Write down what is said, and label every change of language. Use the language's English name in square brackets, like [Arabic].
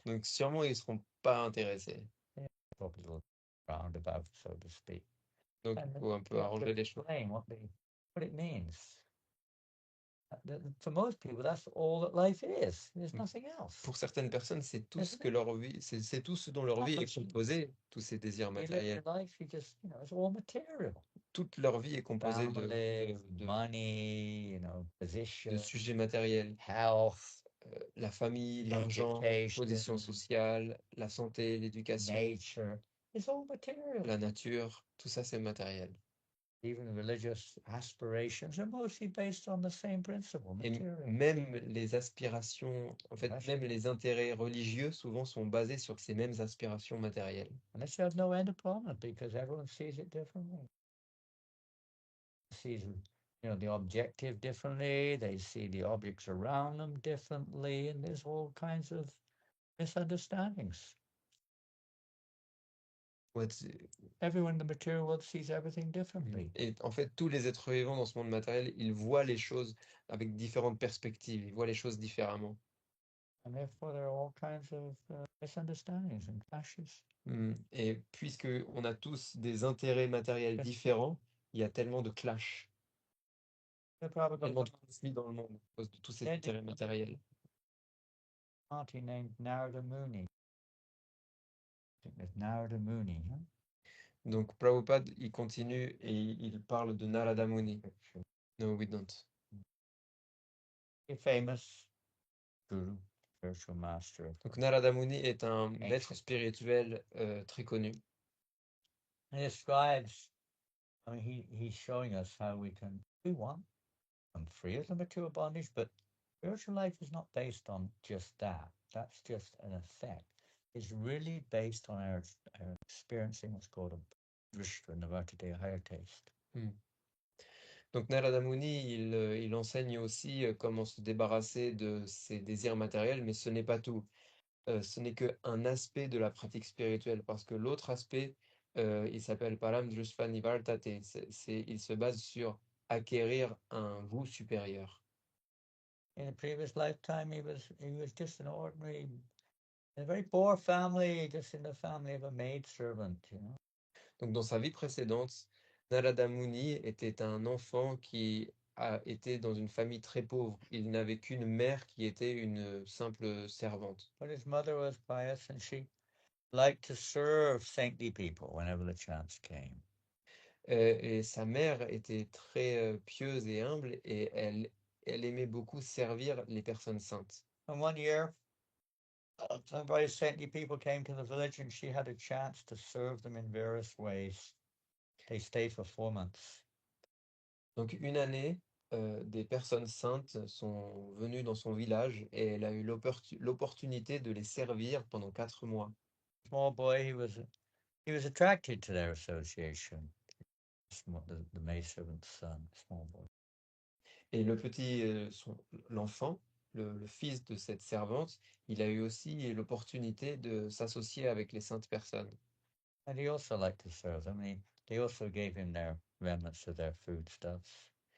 [French] Donc, sûrement, ils ne seront pas intéressés. [English] Probably a little roundabout, so to speak. [French] Donc, il faut un peu arranger les choses. [English] Explain what it means. For most people, that's all that life is. There's nothing else. [French] Pour certaines personnes, c'est tout ce que leur vie, c'est tout ce dont leur vie est composée, tous ces désirs matériels. [English] Life, it's all material. [French] Toute leur vie est composée [English] de money, position, [French] de sujets matériels. [English] Health, [French] la famille, l'argent, position sociale, la santé, l'éducation, [English] nature. It's all material. [French] La nature, tout ça c'est matériel. [English] Even religious aspirations are mostly based on the same principle, material. [French] Et même les aspirations, en fait, même les intérêts religieux souvent sont basés sur ces mêmes aspirations matérielles. [English] And this has no end upon it because everyone sees it differently. Sees, the objective differently. They see the objects around them differently, and there's all kinds of misunderstandings. Everyone in the material world sees everything differently. [French] Et en fait, tous les êtres vivants dans ce monde matériel, ils voient les choses avec différentes perspectives, ils voient les choses différemment. [English] And therefore, there are all kinds of misunderstandings and clashes. [French] Et puisque on a tous des intérêts matériels différents, il y a tellement de clash, tellement de conflits dans le monde à cause de tous ces intérêts matériels. [English] Named Narada Muni. I think there's Narada Muni. Huh? [French] Donc Prabhupada, il continue et il parle de Narada Muni. [English] No, we don't. A famous guru, spiritual master. [French] Donc Narada Muni est un maître spirituel très connu. [English] He describes, he's showing us how we want, I'm free of the material bondage, but spiritual life is not based on just that. That's just an effect. It's really based on our experiencing what's called a drishta, navartate, a higher taste. [French] Donc Narada Muni, il enseigne aussi comment se débarrasser de ses désirs matériels, mais ce n'est pas tout. Ce n'est qu'un aspect de la pratique spirituelle, parce que l'autre aspect, il s'appelle Param Drishta Nivartate. Il se base sur acquérir un goût supérieur. [English] In a previous lifetime, he was just an ordinary, a very poor family, just in the family of a maidservant, [French] Donc dans sa vie précédente, Narada Muni était un enfant qui a été dans une famille très pauvre. Il n'avait qu'une mère qui était une simple servante. [English] But his mother was pious and she liked to serve saintly people whenever the chance came. [French] Et sa mère était très pieuse et humble et elle aimait beaucoup servir les personnes saintes. [English] And one year, some very saintly people came to the village and she had a chance to serve them in various ways. They stayed for 4 months. [French] Donc une année, des personnes saintes sont venues dans son village et elle a eu l'opportunité de les servir pendant 4 mois. [English] Small boy, he was attracted to their association. The maidservant's son, small boy. [French] Et le petit, l'enfant, le fils de cette servante, il a eu aussi l'opportunité de s'associer avec les saintes personnes. [English] And he also liked to serve them. They also gave him their remnants of their foodstuffs.